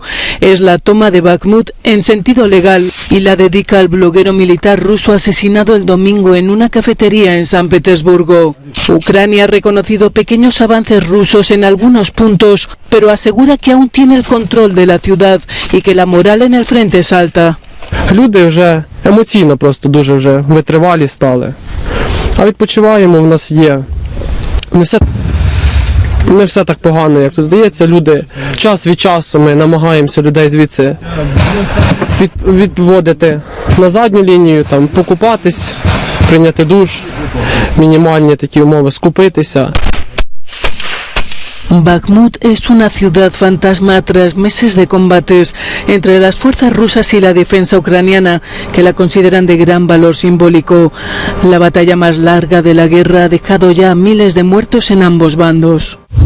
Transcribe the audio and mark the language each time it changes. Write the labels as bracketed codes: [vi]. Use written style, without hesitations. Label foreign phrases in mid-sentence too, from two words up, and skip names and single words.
[es] Es la toma de Bakhmut en sentido legal y la dedica al bloguero militar ruso asesinado el domingo en una cafetería en San Petersburgo. Ucrania ha reconocido pequeños avances rusos en algunos puntos, pero asegura que aún tiene el control de la ciudad y que la moral en el frente es alta. [uk] Люди вже емоційно просто дуже вже витривалі стали. А відпочиваємо, в нас є. Не все так погано, як тут здається. Люди час від часу ми намагаємося людей звідси відводити на задню лінію, там покупатись, прийняти душ, мінімальні такі умови, скупитися. [es] Bakhmut es una ciudad fantasma tras meses de combates entre las fuerzas rusas y la defensa ucraniana, que la consideran de gran valor simbólico. La batalla más larga de la guerra ha dejado ya miles de muertos en ambos bandos.